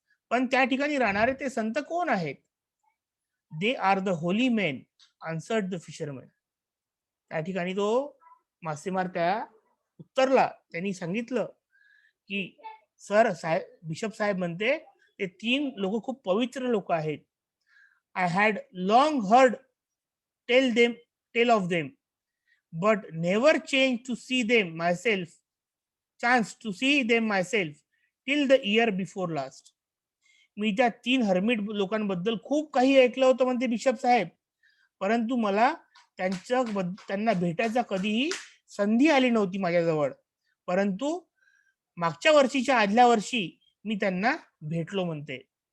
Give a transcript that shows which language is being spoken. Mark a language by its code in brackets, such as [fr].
[mr] पण त्या ठिकाणी राहणारे ते संत कोण आहेत? [en] They are the holy men, answered the fisherman. [mr] त्या ठिकाणी तो मासेमार त्या उत्तरला. त्यांनी सांगितलं की सर साहेब, बिशप साहेब म्हणते ते 3 लोक खूप पवित्र लोक आहेत. [en] I had long heard tell of them, but never changed to see them myself, chance to see them myself till the year before last. [mr] मी त्या 3 हर्मिट लोकांबद्दल खूप काही ऐकलं होतं म्हणते बिशप साहेब, परंतु मला त्यांना भेटायचा कधीही संधी आली नव्हती माझ्याजवळ. परंतु मागच्या वर्षीच्या आदल्या वर्षी मी त्यांना भेटलो म्हणते.